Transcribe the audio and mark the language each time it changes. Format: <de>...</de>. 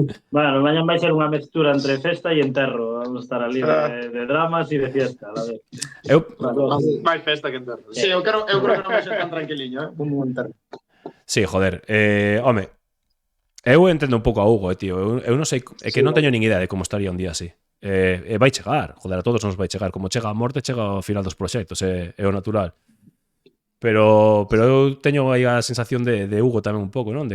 <gl>Bueno, mañan vai ser unha mestura entre festa e enterro.</gl> <es>Vamos a estar ali de dramas e de fiesta, a la vez.</es> <gl>Máis festa que enterro. Sí, eu creo que non vai ser tan tranquiliño, un momento. Sí, joder. Home, eu entendo un pouco a Hugo, tío. Eu non sei, é que non teño nin idea de como estaría un día así. Vai chegar, joder, a todos nos vai chegar. Como chega a morte, chega ao final dos proxectos, é o natural. Pero eu teño aí a sensación de Hugo tamén un pouco, non?</gl>